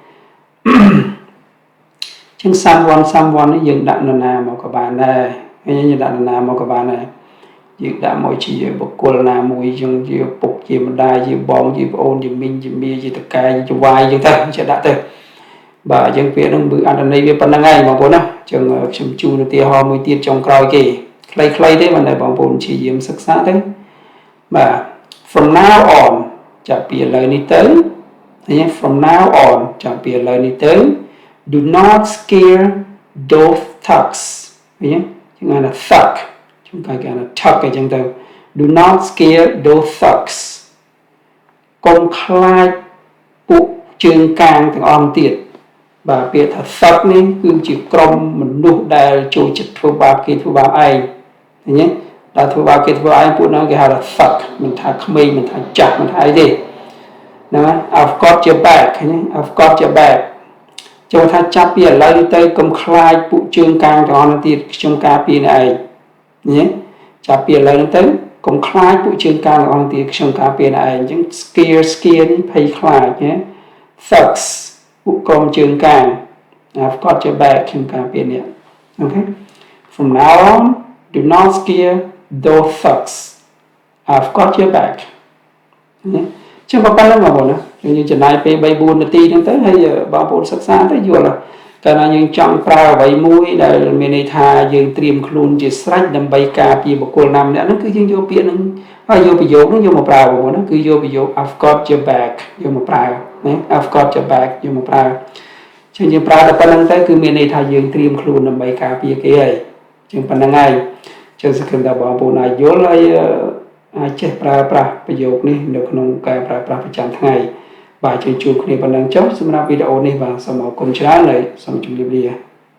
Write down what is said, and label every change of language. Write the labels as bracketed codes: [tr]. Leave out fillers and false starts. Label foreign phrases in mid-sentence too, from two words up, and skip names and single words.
[km] អញ្ចឹង someone នេះយើងដាក់នរណាមកក៏បានដែរយើងដាក់នរណាមកក៏បានដែរយើងដាក់មកជាបុគ្គលណាមួយយើងជាពុកជាម្ដាយជាបងជាប្អូនជាមីងជាមាជាតកែជាវាយអញ្ចឹងទៅចេះដាក់ទៅបាទអញ្ចឹងពាក្យហ្នឹងគឺអត្ថន័យវាប៉ុណ្្នឹងហើយបងប្អូនណាអញ្ចឹងខ្ញុំជូនឧទាហរណ៍មួយទៀតចុងក្រោយគេខ្លីៗទេមិនតែបងប្អូនព្យាយាមសិក្សាទៅបាទ [en] from now on [km] ចាប់ ពីឥឡូវនេះទៅឃើញ [en] from now on [km] ចាប់ពីឥឡូវនេះទៅ [en] do not scare those thugs [km] ឃើញចឹងអាន thug ខ្ញុំគេអាន thug អញ្ចឹងទៅ [en] do not scare those thugs [km] កុំខ្លាចពួកជើងកាងទាំងអស់ទៀតបាទពាក្យថា thug នេះគឺជាក្រុមមនុស្សដែលចូលចិត្តធ្វើបាបគេធ្វើបាបឯងឃើញទេដល់ធ្វើបាបគេធ្វើឯង ពួកហ្នឹងគេហៅថា thug មិនថាក្មេងមិនថាចាស់មិនថាអីទេណា [en] I've got your back [km] ឃើញទេ [en] I've got your back [km] ចូលថាចាប់ពីឥឡូវនេះទៅកុំខ្លាចពួកជើងកាងទាំងអស់ទៀតខ្ញុំការពារអ្នកឯងឃើញទេចាប់ពីឥឡូវនេះទៅកុំ ខ្លាចពួកជើងកាងទាំងអស់ទៀតខ្ញុំការពារអ្នកឯងអញ្ចឹង scare នេះភ័យខ្លាចណា thugsពួកក្រុមជើងកាង [en] I've got your back [km] ខ្ញុំការពារអ្នកអូខេ [en] from now on do not scare those thugs I've got your back [km] ណាចឹងប៉ុណ្ណឹងបងប្អូនណាយើងចំណាយពេល3-4នាទីហ្នឹងទៅហើយបងប្អូនសិក្សាទៅយល់កា លណាយើងចង់ប្រើអ្វីមួយដែលមានន័យថាយើងត្រៀមខ្លួនជាស្រេចដើម្បីការពារ បុគ្គលណាម្នាក់ហ្នឹងគឺយើងយកពាក្យហ្នឹងហើយយកប្រយោគហ្នឹងយកមកប្រើបងប្អូនណាគឺយកប្រយោគ [en] I've got your back [km] យកមកប្រើណា [en] I've got your back [km] យកមកប្រើចឹងយើងប្រើតែប៉ុណ្្នឹងទៅគឺមានន័យថាយើងត្រៀមខ្លួនដើម្បីការពារគេហើយចឹងប៉ុណ្្នឹងហើយចឹងសង្ឃឹមថាបងប្អូនអាចយល់ហើយអាចចេះប្រើប្រាស់ប្រយោគនេះនៅក្នុងការប្រើប្រាស់ប្រចាំថ្ងៃបាទជួយជួបគ្នាប៉ុណ្ណឹងចុះសម្រាប់វីដេអូនេះបាទសូមអរគុណច្រើនហើយសូមជម្រាបលា